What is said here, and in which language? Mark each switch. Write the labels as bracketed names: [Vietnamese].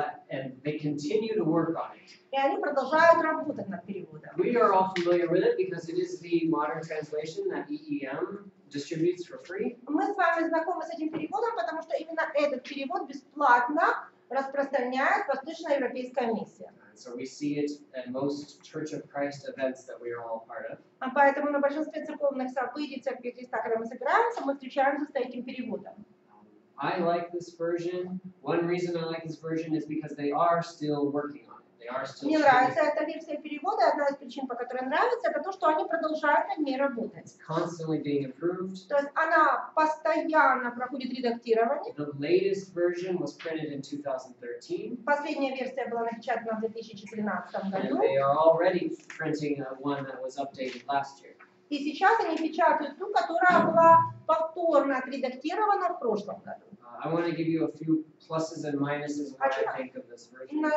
[English] and they continue to work on it. [Russian] и они продолжают работать над переводом. [English] We are all familiar with it because it is the modern translation that EEM distributes for free. [Russian] Мы с вами знакомы с этим переводом, потому что именно этот перевод бесплатно распространяет Восточноевропейская миссия. [English] So we see it at most Church of Christ events that we are all part of. [Russian] Поэтому на большинстве церковных событий Церкви Христа, когда мы собираемся, мы встречаемся с этим переводом. [English] I like this version. One reason I like this version is because they are still working on it. They are still. [Russian] Мне нравится эта версия перевода. Одна из причин, по которой нравится, это то, что они продолжают над ней работать. [English] It's constantly being improved. [Russian] То есть она постоянно проходит редактирование. [English] The latest version was printed in 2013. [Russian] Последняя версия была напечатана в 2013 [English] And [Russian] году. [English] they are already printing one that was updated last year. [Russian] И сейчас они печатают ту, которая была повторно отредактирована в прошлом году. [English] I want to give you a few pluses and minuses of what I think of this version.